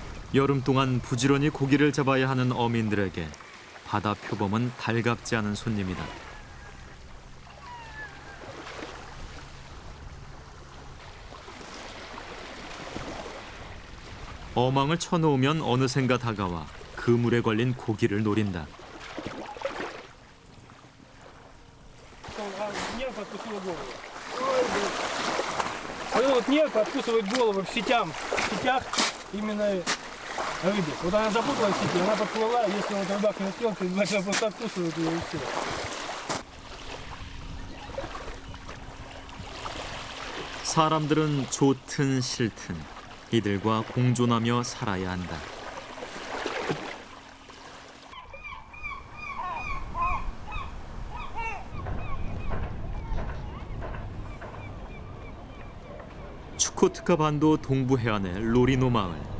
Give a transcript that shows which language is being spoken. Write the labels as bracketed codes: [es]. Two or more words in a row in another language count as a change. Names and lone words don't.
[ko] 여름 동안 부지런히 고기를 잡아야 하는 어민들에게 바다 표범은 달갑지 않은 손님이다. 어망을 쳐놓으면 어느샌가 다가와 그물에 걸린 고기를 노린다. [ru] Нерв откусила голову. Вот этот вот нерв откусывает голову в сетях именно рыбе. Вот она запуталась в сети, она подплыла, если вот рыбак не успел, то значит просто откусывает ее и все. [ko] 사람들은 좋든 싫든 이들과 공존하며 살아야 한다. 추코트카 반도 동부 해안의 로리노 마을.